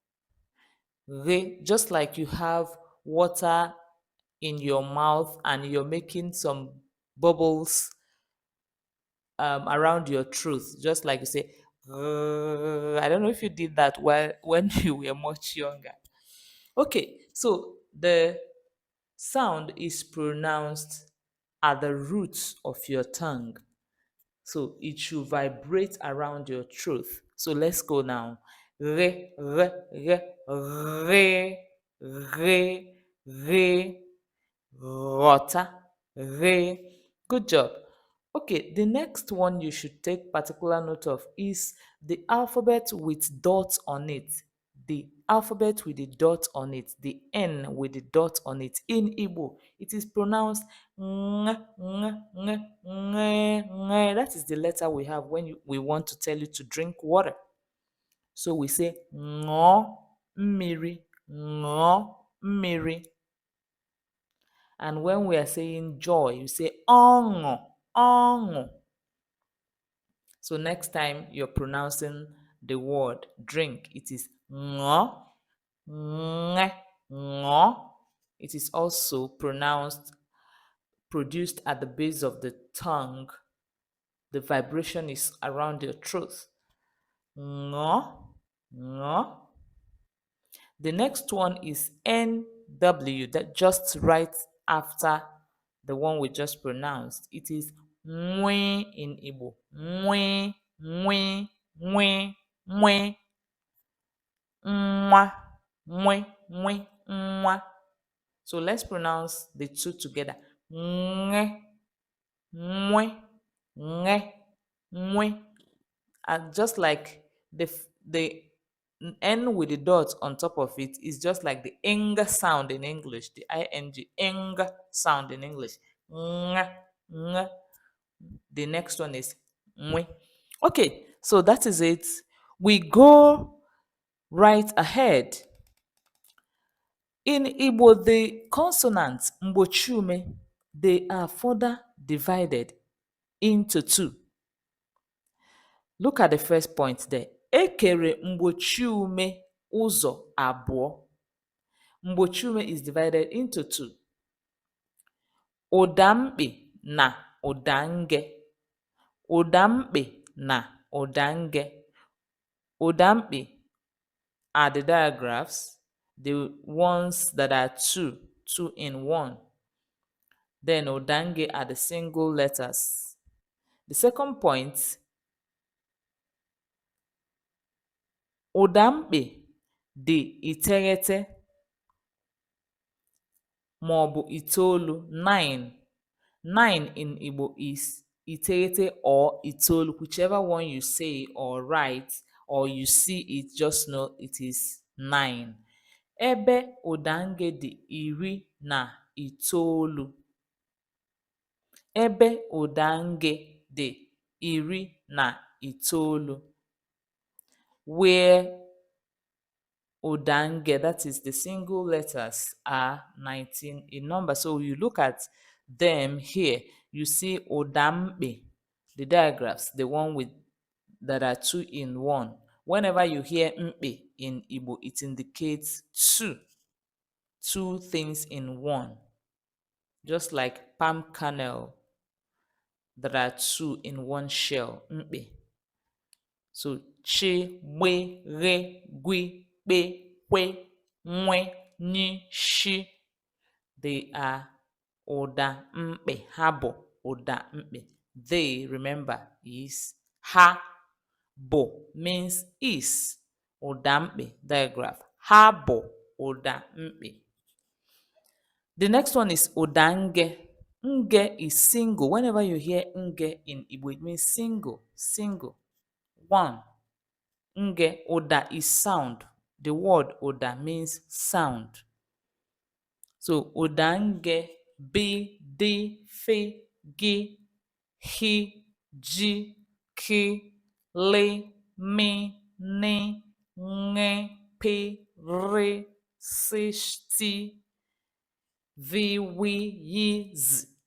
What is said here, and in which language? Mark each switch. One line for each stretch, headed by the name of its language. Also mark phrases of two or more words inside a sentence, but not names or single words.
Igbo: re,
English: just like you have water in your mouth and you're making some bubbles around your throat, just like you say, I don't know if you did that when you were much younger. Okay, so the sound is pronounced at the roots of your tongue. So it should vibrate around your throat. So let's go now.
Igbo: Re, re, re, re, re, re, rota, re.
English: Good job. Okay, the next one you should take particular note of is the alphabet with dots on it. The alphabet with the dot on it, the N with the dot on it. In Igbo, it is pronounced
Igbo: ng, ng, ng, ng, ng.
English: That is the letter we have when we want to tell you to drink water. So we say
Igbo: ngo, mmiri, ngo, mmiri.
English: And when we are saying joy, you say
Igbo: ongo, ongo.
English: So next time you're pronouncing the word drink, it is
Igbo: ngo, nge, ngo.
English: It is also produced at the base of the tongue. The vibration is around your throat.
Igbo: Ngo, ngo.
English: The next one is NW, that just right after the one we just pronounced. It is mwe in Igbo.
Igbo: Mwe, mwe, mwe, mwe, mwa, mwe, mwe, mwa.
English: So let's pronounce the two together.
Igbo: Nge, mwe, nge, mwe.
English: And just like the N with the dot on top of it is just like the ing sound in English, the ing sound in English.
Igbo: Ng, ng.
English: The next one is mwe. Okay, so that is it. We go right ahead. In Igbo, the consonants mgbochiume, they are further divided into two. Look at the first point there.
Igbo: Ekere mgbochiume ụzọ abụọ.
English: Mgbochiume is divided into two.
Igbo: Ụdamkpị na ụdange. Ụdamkpị na ụdange.
English: Ụdamkpị are the digraphs, the ones that are two in one. Then ụdange are the single letters. The second point,
Igbo: ụdamkpị dị iteghete maọbụ itoolu, 9.
English: 9 in Igbo is iteghete or itoolu, whichever one you say or write or you see it, just know it is 9.
Igbo: Ebe ụdange dị iri na itoolu. Ebe ụdange dị iri na itoolu.
English: Where ụdange, that is the single letters, are 19 in number. So you look at them here, you see ụdamkpe, the diagrams, the one with that are 2 in 1. Whenever you hear mpe in Igbo, it indicates two things in one. Just like palm kernel, there are 2 in one shell, mpe. So chi,
Igbo: gbe, ghe, gwi, pe, kwe, nwe, ni, shi.
English: They are ụda mkpe.
Igbo: Ha bụ ụda mkpe.
English: They, remember, is ha. Bụ means is.
Igbo: Ụda mkpe digraph. Ha bụ ụda mkpe.
English: The next one is ụdange. Nge is single. Whenever you hear nge in Igbo, it means single, single. One.
Igbo: Nge, ụda
English: is sound. The word ụda means sound.
Igbo: So ụdange, bi, di, fi, gi, hi, ji, ki, li, mi, ni, nge, pi, ri, si, ti, vi, wi, yi, z.